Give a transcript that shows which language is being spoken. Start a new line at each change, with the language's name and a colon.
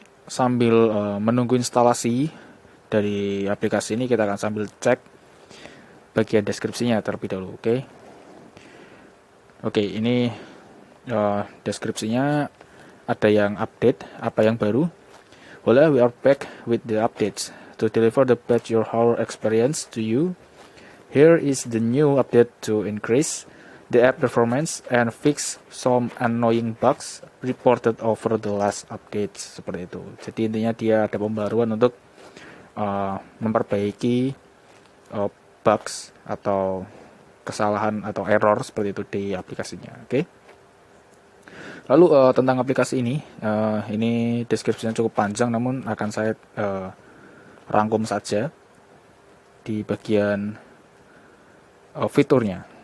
Indonesian: Sambil menunggu instalasi dari aplikasi ini, kita akan sambil cek bagian deskripsinya terlebih dahulu. Ini deskripsinya ada yang update, apa yang baru.
English: Hola, we are back with the updates to deliver the best Your Whole experience to you. Here is the new update to increase the app performance and fix some annoying bugs reported over the last updates.
Indonesian: Seperti itu. Jadi intinya dia ada pembaruan untuk memperbaiki bugs atau kesalahan atau error seperti itu di aplikasinya. Lalu tentang aplikasi ini deskripsinya cukup panjang, namun akan saya rangkum saja di bagian fiturnya.